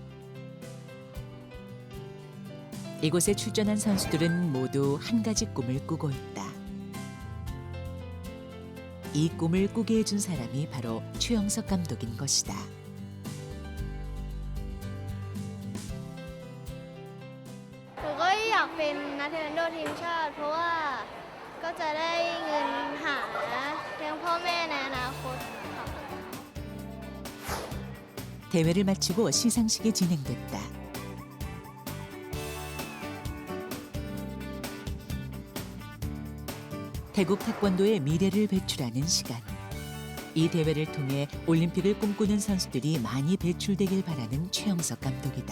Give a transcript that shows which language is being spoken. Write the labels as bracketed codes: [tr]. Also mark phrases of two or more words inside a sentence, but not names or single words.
[ko] 이곳에 출전한 선수들은 모두 한 가지 꿈을 꾸고 있다. 이 꿈을 꾸게 해준 사람이 바로 최영석 감독인 것이다. [th] 저도 อยากเป็นนักเทควันโดทีมชาติเพราะว่าก็จะได้เงินหาเลี้ยงพ่อแม่ในอนาคตค่ะ [ko] 대회를 마치고 시상식이 진행됐다. 태국 태권도의 미래를 배출하는 시간. 이 대회를 통해 올림픽을 꿈꾸는 선수들이 많이 배출되길 바라는 최영석 감독이다.